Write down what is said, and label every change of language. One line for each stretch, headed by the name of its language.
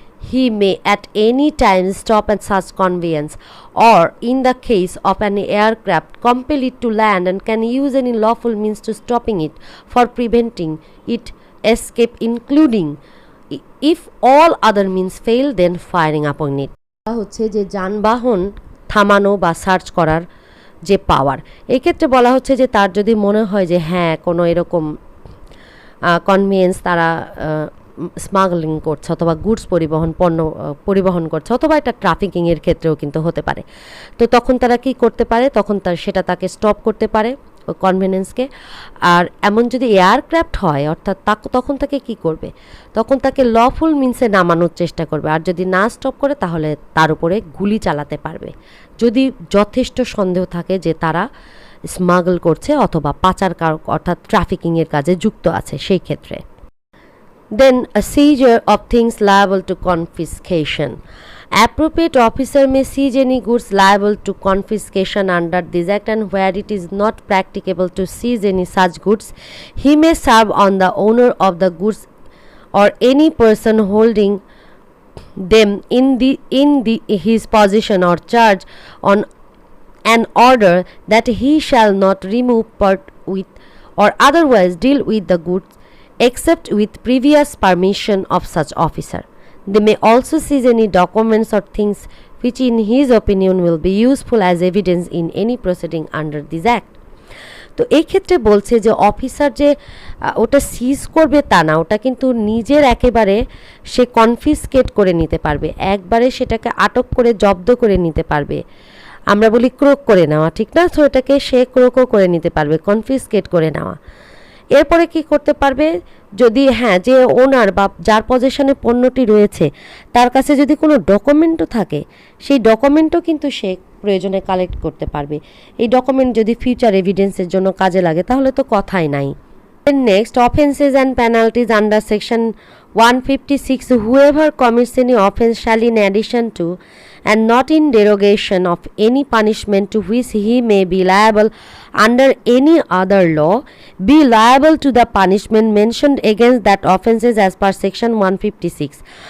English: he may at any time stop at such conveyance, or in the case of an aircraft compel it to land and can use any lawful means to stopping it for preventing it escape, including if all other means fail then firing upon it.
Bangla: হচ্ছে যে যানবাহন থামানো বা search করার যে পাওয়ার, এক্ষেত্রে বলা হচ্ছে যে তার যদি মনে হয় যে হ্যাঁ কোনো এরকম কনভেন্স তারা স্মাগলিং করছে অথবা গুডস পণ্য পরিবহন করছে, অথবা এটা ট্রাফিকিংয়ের ক্ষেত্রেও কিন্তু হতে পারে, তো তখন তারা কি করতে পারে, তখন সেটা তাকে স্টপ করতে পারে কনভেনিয়েন্সকে। আর এমন যদি এয়ারক্রাফট হয় অর্থাৎ তখন তাকে কি করবে, তখন তাকে লফুল মিনসে নামানোর চেষ্টা করবে, আর যদি না স্টপ করে তাহলে তার উপরে গুলি চালাতে পারবে যদি যথেষ্ট সন্দেহ থাকে যে তারা স্মাগল করছে অথবা পাচার অর্থাৎ ট্রাফিকিংয়ের কাজে যুক্ত আছে সেই ক্ষেত্রে।
English: Then a seizure of things liable to confiscation. Appropriate officer may seize any goods liable to confiscation under this act, and where it is not practicable to seize any such goods, he may serve on the owner of the goods or any person holding them in his possession or charge on an order that he shall not remove, part with, or otherwise deal with the goods except with previous permission of such officer. They may also seize any documents or things which in his opinion will be useful as evidence in any proceeding under this act.
Bangla: তো এই ক্ষেত্রে বলছে যে officer যে ওটা সিজ করবে তা না, ওটা কিন্তু নিজের একেবারে সে কনফিসকেট করে নিতে পারবে, একবারে সেটাকে আটক করে জব্দ করে নিতে পারবে, আমরা বলি ক্রোক করে নেওয়া, ঠিক না? তো এটাকে সে ক্রোকও করে নিতে পারবে, কনফিসকেট করে নেওয়া। এরপরে কি করতে পারবে, যদি হ্যাঁ যে ওনার বা যার পজিশনে পণ্যটি রয়েছে তার কাছে যদি কোনো ডকুমেন্টও থাকে, সেই ডকুমেন্টও কিন্তু সে প্রয়োজনে কালেক্ট করতে পারবে। এই ডকুমেন্ট যদি ফিউচার এভিডেন্সের জন্য কাজে লাগে তাহলে তো কথাই নাই।
English: Next, offences and penalties under section 156, whoever commits any offence shall, in addition to and not in derogation of any punishment to which he may be liable under any other law, be liable to the punishment mentioned against that offences as per section 156.